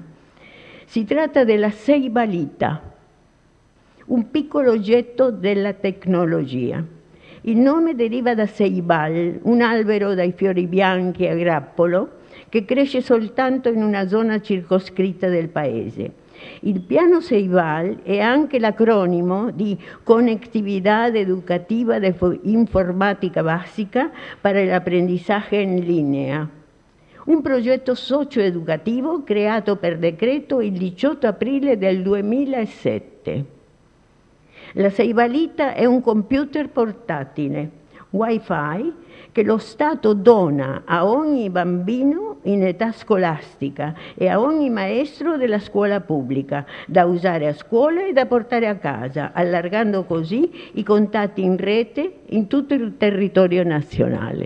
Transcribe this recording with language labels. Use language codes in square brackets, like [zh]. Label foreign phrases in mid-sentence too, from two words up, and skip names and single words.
[it] Si tratta della seibalita, un piccolo oggetto della tecnologia. Il nome deriva da seibal, un albero dai fiori bianchi a grappolo che cresce soltanto in una zona circoscritta del paese. Il piano Ceibal è anche l'acronimo di [es] Conectividad Educativa de Informática Básica para el Aprendizaje en Línea, [it] un progetto socio-educativo creato per decreto il 18 aprile del 2007. La Seibalita è un computer portatile, Wi-Fi, che lo Stato dona a ogni bambino in età scolastica e a ogni maestro della scuola pubblica, da usare a scuola e da portare a casa, allargando così i contatti in rete in tutto il territorio nazionale.